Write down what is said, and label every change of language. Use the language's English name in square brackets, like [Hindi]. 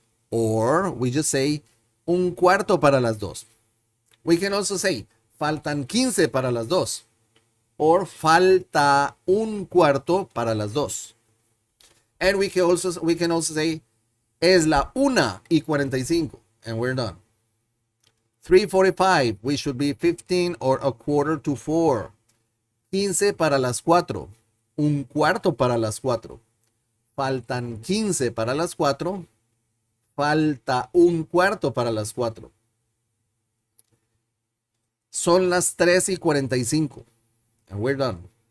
[Spanish] Or we just say un cuarto para las 2. We can also say faltan 15 para las 2. Or falta un cuarto para las 2. [English] And we can also say es la 1:45, and we're done. 3:45, we should be 15 or a quarter to 4. [Spanish] 15 para las 4, un cuarto para las 4. Faltan 15 para las 4, falta un cuarto para las 4. [English] Son las 3:45, and we're done.